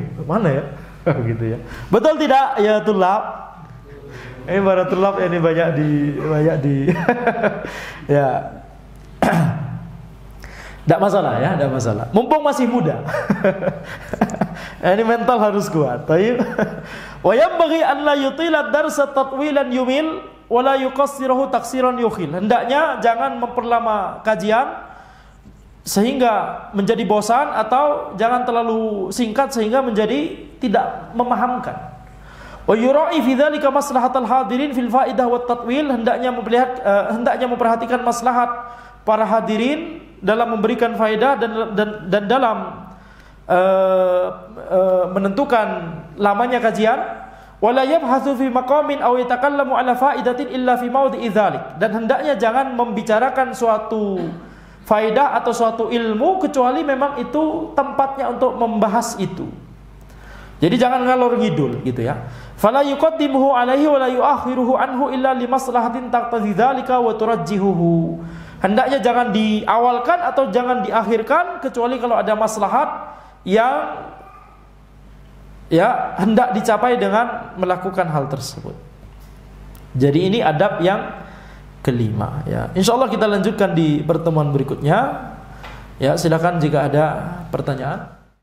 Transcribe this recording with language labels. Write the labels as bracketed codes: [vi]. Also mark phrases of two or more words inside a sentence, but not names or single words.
[id] Mana ya? Gitu ya. Betul tidak? [ar] يا طلاب. [id] Baratullah ini banyak di ya. Tidak masalah ya, tidak masalah. Mumpung masih muda. Ini mental harus kuat. Baik. [ar] وينبغي أن لا يطيل درسا تطويلا يمل ولا يقصره تقصيرا يخل. [id] Hendaknya jangan memperlama kajian sehingga menjadi bosan, atau jangan terlalu singkat sehingga menjadi tidak memahamkan. [ar] ويراعي في ذلك مصلحة الحاضرين في الفائدة والتطويل. [id] Hendaknya memperhatikan maslahat para hadirin dalam memberikan faedah dan dalam menentukan lamanya kajian. [ar] ولا يبحث في مقام أو يتكلم على فائدة إلا في موضع ذلك. [id] Dan hendaknya jangan membicarakan suatu faedah atau suatu ilmu kecuali memang itu tempatnya untuk membahas itu. Jadi jangan [jv] ngalor ngidul [id] gitu ya. [ar] فلا يقدمه عليه ولا يؤخره عنه إلا لمصلحة تقتضي ذلك وترجحه. [id] Hendaknya jangan diawalkan atau jangan diakhirkan kecuali kalau ada maslahat yang ya hendak dicapai dengan melakukan hal tersebut. Jadi ini adab yang kelima ya. Insyaallah kita lanjutkan di pertemuan berikutnya. Ya, silakan jika ada pertanyaan.